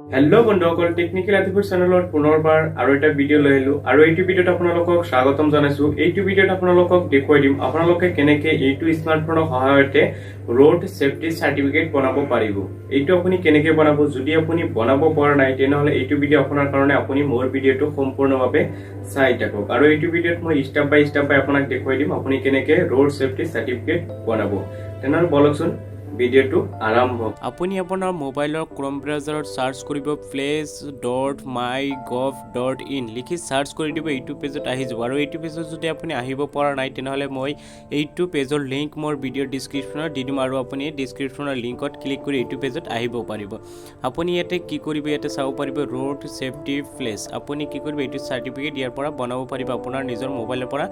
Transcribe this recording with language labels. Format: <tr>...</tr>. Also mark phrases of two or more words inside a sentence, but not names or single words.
<as>হেল' বন্ধুসকল টেকনিকেল আতিফুৰ চেনেলৰ পুনৰবাৰ আৰু এটা ভিডিও লৈ আহিলো আৰু এইটো ভিডিওত আপোনালোকক স্বাগতম জনাইছো। এইটো ভিডিওত আপোনালোকক দেখুৱাই দিম আপোনালোকে কেনেকৈ এইটো স্মাৰ্টফোনৰ সহায়তে</as> <en>road safety certificate</en> <as>বনাব পাৰিব। এইটো আপুনি কেনেকৈ বনাব, যদি আপুনি বনাব পৰা নাই তেনেহলে এইটো ভিডিও আপোনাৰ কাৰণে আপুনি মোৰ ভিডিওটো সম্পূৰ্ণভাৱে চাই থাকক। আৰু এইটো ভিডিওত মই</as> <en>step by</en> <as>আপোনাক দেখুৱাই দিম আপুনি কেনেকৈ</as> <en>road safety certificate</en> <as>বনাব। তেনেহলে বলকচোন ভিডিওটো আৰম্ভ। আপুনি আপোনাৰ মোবাইলৰ ক্ৰোম ব্ৰাউজাৰত সাৰ্চ কৰিব place.my.gov.in লিখি সাৰ্চ কৰি দিব। এইটো পেজত আহি যাব আৰু এইটো পেজত যদি আপুনি আহিব পৰা নাই তেনেহলে মই এইটো পেজৰ লিংক মোৰ</as> <en>video description</en> <as>দি দিম আৰু আপুনি ডেসক্ৰিপচনৰ লিংকত ক্লিক কৰি এইটো পেজত আহিব পাৰিব। আপুনি ইয়াতে কি কৰিব, ইয়াতে চাব পাৰিব</as> <en>road safety place.</en> <as>আপুনি কি কৰিব, এইটো সাৰ্টিফিকেট ইয়াৰ পৰা বনাব পাৰিব আপোনাৰ নিজৰ মোবাইলৰ পৰা।</as>